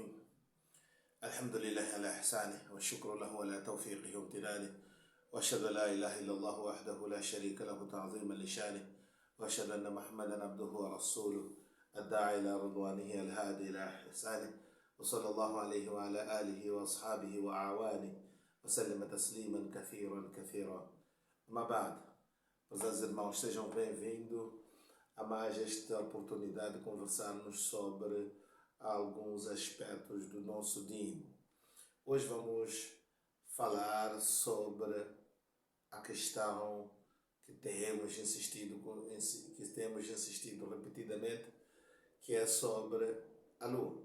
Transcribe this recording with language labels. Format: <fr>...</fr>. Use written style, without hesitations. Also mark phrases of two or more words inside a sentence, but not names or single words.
<ar>الحمد لله على إحسانه والشكر له على توفيقه وامتنانه، وأشهد أن لا إله إلا الله وحده لا شريك له تعظيما لشانه، وأشهد أن محمدا عبده ورسوله الداعي إلى رضوانه الهادي إلى إحسانه، وصلى الله عليه وعلى آله وأصحابه وأعوانه وسلم تسليما كثيرا كثيرا.</ar> <pt>Mas بعد, meus irmãos, sejam bem-vindos a mais esta oportunidade de conversarmos sobre alguns aspectos do nosso Din. Hoje vamos falar sobre a questão que temos insistido repetidamente, que é sobre a Lua.</pt>